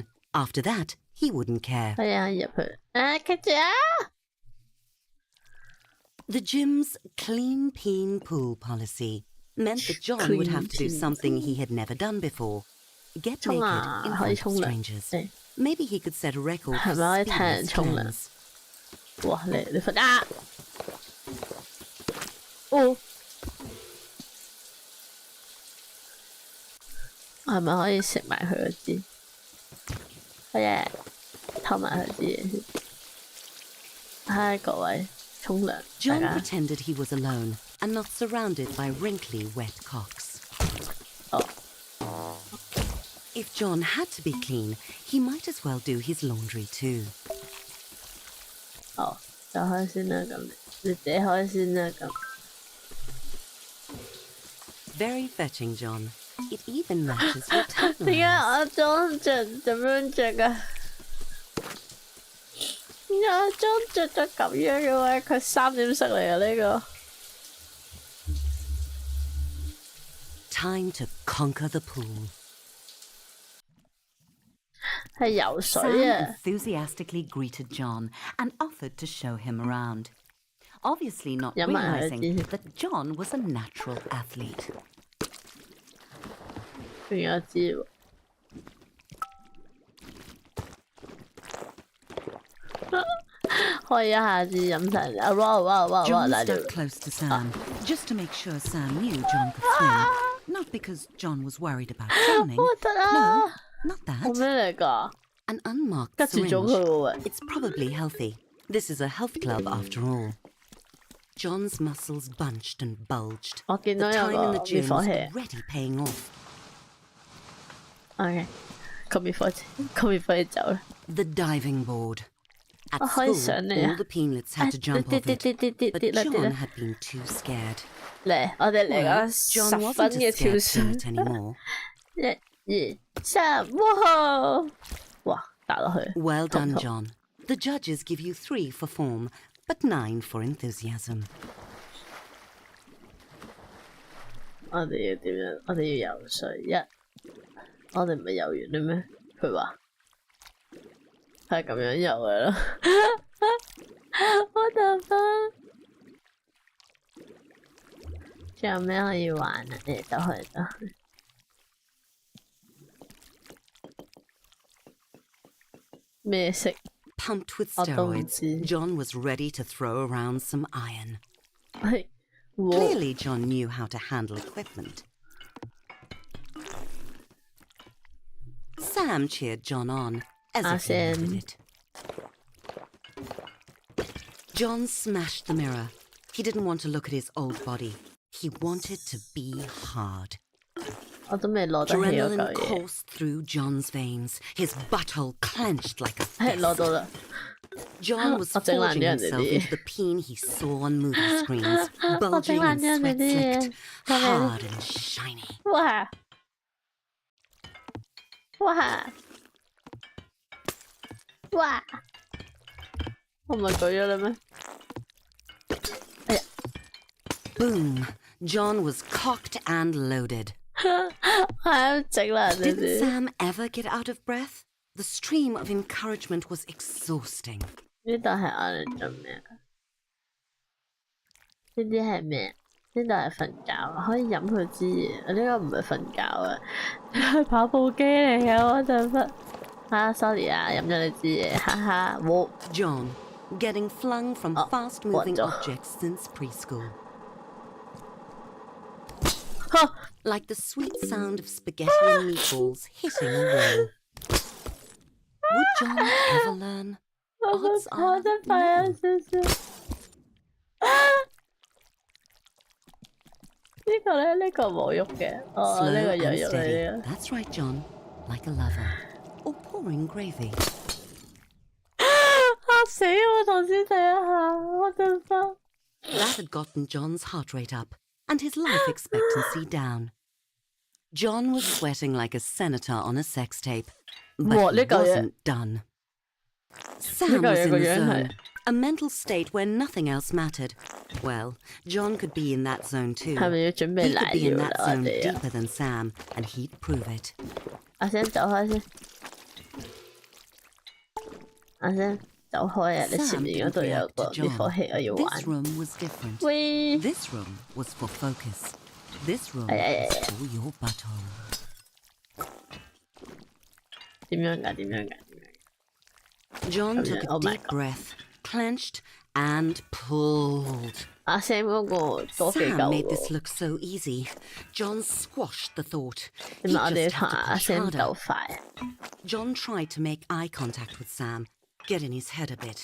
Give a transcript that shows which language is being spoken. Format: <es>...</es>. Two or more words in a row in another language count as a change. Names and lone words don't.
<en>After that, he wouldn't care. The gym's clean peen pool policy meant that John would have to do something he had never done before. Get naked in front of strangers. Maybe he could set a record for speediest turns.</en> <yue>哇！你瞓啊！哦，係咪可以食埋佢嗰支？好嘢，偷埋佢啲嘢先。嗨，各位，沖涼。</yue> <en>John pretended he was alone and not surrounded by wrinkly, wet cocks. If John had to be clean, he might as well do his laundry too.</en> <yue>就開先啦咁，你自己開先啦咁。</yue> <en>Very fetching, John. It even matches your tan</en> <yue>點解</yue> <en>lines.</en> <yue>我裝着咁樣着啊？點解我裝着咗咁樣嘅話，佢3點式嚟啊呢個。</yue> <en>Time to conquer the pool.</en> <yue>係游水</yue> <en>Sam 啊！ enthusiastically greeted John and offered to show him around. Obviously not</en> <yue>飲埋佢</yue> <en>realizing</en> <yue>先。</yue> <en>that John was a natural athlete.</en> <yue>邊有知喎？可以一下子飲晒啊！哇！</yue> <en>John</en> <yue>大條</yue> <en>stuck close to Sam, just to make sure Sam knew John could swim. Not because John was worried about drowning.</en> <yue>得啊！</yue> <en>No, not</en> <yue>係</yue> <en>that.</en> <yue>咩嚟㗎？</yue> <en>An unmarked</en> <yue>吉住咗</yue> <en>syringe.</en> <yue>佢喎喂！</yue> <en>It's probably healthy. This is a health club after all. John's muscles bunched and bulged.</en> <yue>我見</yue> <en>The</en> <yue>到有</yue> <en>time in</en> <yue>個</yue> <en>the gym</en> <yue>滅火</yue> <en>was</en> <yue>器。</yue> <en>already paying off.</en> <yue>OK，個滅火器走啦。</yue> <en>The diving board. At</en> <yue>我可以</yue> <en>school,</en> <yue>上嚟啊！</yue> <en>all the peanlets had to jump off it. But</en> <yue>跌啦</yue> <en>John had been too scared.</en> <yue>嚟，我哋嚟</yue> <en>Well,</en> <yue>個</yue> <en>John</en> <yue>10分</yue> <en>wasn't</en> <yue>嘅</yue> <en>a</en> <yue>跳</yue> <en>scared</en> <yue>水。</yue> <en>peanut anymore.</en> <yue>1、2、3，哇！哇，打落去。</yue> <en>Well done,</en> <yue>痛</yue> <en>John. The judges give you 3 for form, but 9 for enthusiasm.</en> <yue>我哋要點樣？我哋要游水我哋唔係游完啦咩？佢話係咁樣游嘅咯。我頭髮仲有咩可以玩啊？誒，走去。咩色？</yue> <en>Pumped with</en> <yue>我都唔</yue> <en>steroids,</en> <yue>知。</yue> <en>John was ready to throw around some iron.</en> <yue>係，哇！</yue> <en>Clearly, John knew how to handle equipment. Sam cheered John on, as if he Sam. needed it. John smashed the mirror. He didn't want to look at his old body. He wanted to be hard.</en> <yue>我都未攞得起嗰</yue> <en>Adrenaline</en> <yue>嚿嘢。</yue> <en>coursed through John's veins. His butthole clenched like a</en> <yue>係攞</yue> <en>fist.</en> <yue>到啦。</yue> <en>John was</en> <yue>我整爛</yue> <en>forging</en> <yue>咗人哋</yue> <en>himself</en> <yue>啲</yue> <en>into the peen he saw on movie screens,</en> <yue>我整</yue> <en>bulging</en> <yue>爛</yue> <en>and</en> <yue>咗人哋</yue> <en>sweat</en> <yue>啲嘢</yue> <en>slicked,</en> <yue>係咪</yue> <en>hard and shiny. 哇！哇！</en> <yue>哇！我唔係舉咗啦咩？</yue> <en>Boom! John was cocked and loaded.</en> <yue>係整爛人哋</yue> <en>Didn't</en> <yue>啲。</yue> <en>Sam ever get out of breath? The stream of encouragement was exhausting.</en> <yue>呢度係我哋做咩？呢啲係咩？呢度係瞓覺啊，可以飲佢支嘢。呢個唔係瞓覺啊，係跑步機嚟嘅。我陣忽sorry 啊，飲咗你支嘢，哈哈。我</yue> <en>John, getting flung from fast-moving what the- objects since preschool. 呵 Like the sweet sound of spaghetti and meatballs hitting a wall. Would John ever learn?</en> <yue>我</yue> <en>Odds</en> <yue>我</yue> <en>are</en> <yue>真快啊</yue> <en>no.</en> <yue>少少。呢個咧，呢個冇喐嘅。哦，</yue> <en>Slow</en> <yue>呢個有</yue> <en>and</en> <yue>喐</yue> <en>steady.</en> <yue>嚟嘅。</yue> <en>That's right, John. Like a lover. Or pouring gravy.</en> <yue>嚇死我！頭先睇一下，我真慌。</yue> <en>That had gotten John's heart rate up and his life expectancy down. John was sweating like a senator on a sex tape, but What, he look at it. wasn't done. Sam was in the zone, a mental state where nothing else mattered. Well, John could be in that zone too.</en> <yue>係咪要準備</yue> <en>He</en> <yue>瀨</yue> <en>could be in</en> <yue>尿啦？</yue> <en>that</en> <yue>我</yue> <en>zone</en> <yue>哋啊！</yue> <en>deeper than Sam, and he'd prove it.</en> <yue>阿聲走開先，阿聲走開啊！你前</yue> <en>Sam</en> <yue>面</yue> <en>didn't</en> <yue>嗰度有</yue> <en>react</en> <yue>個</yue> <en>to</en> <yue>滅火</yue> <en>John.</en> <yue>器，我要</yue> <en>This</en> <yue>玩。</yue> <en>room was different.</en> <yue>喂，</yue> <en>This room was for focus. This room Ay, was for your butthole.</en> <yue>點樣㗎？點樣㗎？</yue> <en>John took a Oh my deep God. breath, clenched, and pulled.</en> <yue>阿 Sam 嗰個多幾</yue> <en>Sam</en> <yue>嚿</yue> <en>made this</en> <yue>喎。</yue> <en>look so easy. John squashed the thought.</en> <yue>點</yue> <en>He</en> <yue>解我哋要</yue> <en>just</en> <yue>同</yue> <en>had to</en> <yue>阿</yue> <en>push Sam harder.</en> <yue>鬥快啊？</yue> <en>John tried to make eye contact with Sam, get in his head a bit.</en>